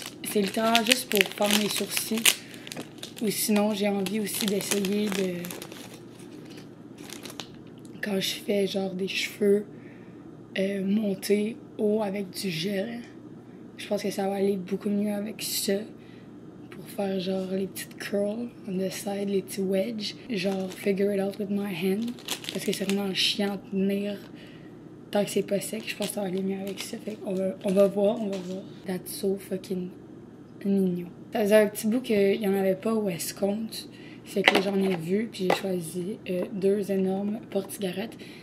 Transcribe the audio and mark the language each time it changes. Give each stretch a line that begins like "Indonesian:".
French: C'est littéralement juste pour faire mes sourcils. Ou sinon, j'ai envie aussi d'essayer quand je fais genre des cheveux montés haut avec du gel. Je pense que ça va aller beaucoup mieux avec ça. Pour faire genre les petites curls
English: on the side,
French: les petits wedges.
English: Genre figure it out with my hand.
French: Parce que c'est vraiment chiant à tenir tant que c'est pas sec. Je pense que ça va aller mieux avec ça. Fait on va voir.
English: That's so fucking
French: mignon. Ça faisait un petit bout qu'il n'y en avait pas au escompte. Fait que j'en ai vu, puis j'ai choisi 2 énormes porte-cigarettes.